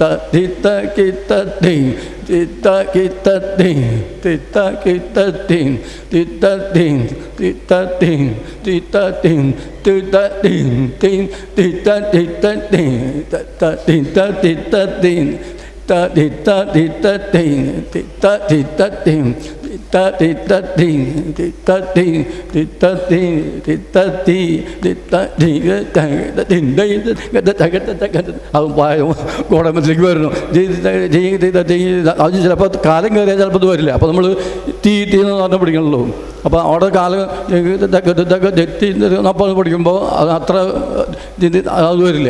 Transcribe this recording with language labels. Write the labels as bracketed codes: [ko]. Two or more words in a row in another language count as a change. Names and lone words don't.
[ml] തീ ത കി ത തീ തീ ത കി ത തീ തീ ത കി ത തീ തീ ത തീ തീ ത തീ തീ ത തീ തീ ത തീ തീ തീ ത തീ ത തീ ത ത തീ ത തീ ത തീ ത തീ ത തീ ത തീ തീ ത തീ ത തീ ta ti ta ti ti ta ti ti ta ti ti ta ti ti ta ti ta ti dai അത് കോടമത്തിലേക്ക് വരുന്നു. അത് ചിലപ്പോൾ കാലം കയറിയാൽ ചിലപ്പോൾ ഇത് വരില്ല. അപ്പോൾ നമ്മൾ തീ തീ എന്ന് പറഞ്ഞാൽ പിടിക്കണല്ലോ. അപ്പോൾ അവിടെ കാലം അപ്പോൾ പിടിക്കുമ്പോൾ അത് അത്ര അത് വരില്ല.